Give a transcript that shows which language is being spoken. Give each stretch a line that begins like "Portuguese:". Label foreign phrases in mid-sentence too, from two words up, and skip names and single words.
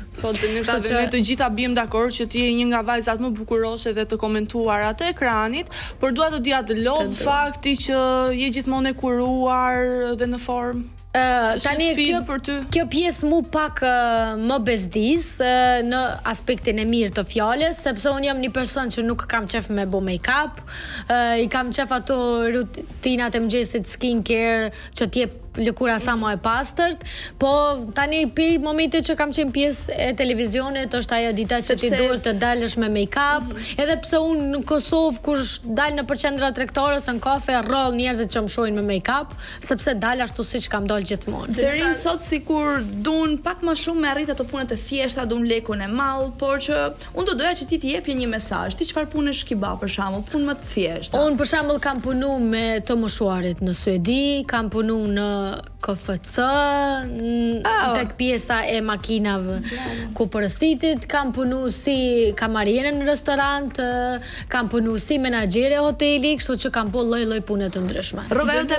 Albanian: Po Gjeneta, ne të gjitha biem dakord që ti je një nga vajzat më bukuroshe dhe të komentuara të ekranit, por dua të dija të lodh fakti që je gjithmonë e kuruar dhe në formë. Tani kjo pjesë mu pak më bezdis në aspektin e mirë të fjalës, sepse unë jam një person që nuk kam qef me bo make-up, i kam qef ato rutinat e mëngjesit skincare që t'jep lëkura sa më e pastërt, po tani pi momentit që kam qenë pjesë e televizionit është ajo dita që ti duhet të dalësh me make-up, edhe pse unë në Kosovë kur dal në qendra tregtare ose në kafe rroll njerëzit që më shohin me make-up, sepse dal ashtu siç kam dalë gjithmonë. Të rinë sot sikur duan pak më shumë me arrit ato punët e thjeshta, duan lekun e madh, por që unë do doja që ti të jepje një mesazh. Ti çfarë punësh ke bë për shembull, punë më të thjeshta? Unë për shembull kam punu me të moshuarit në Suedi, kam punu në KFC, tek pjesa e makinave ku porositit, kam punu si kamariere në restorant, kam punu si menaxhere hoteli, kështu që kam lloj pune të ndryshme.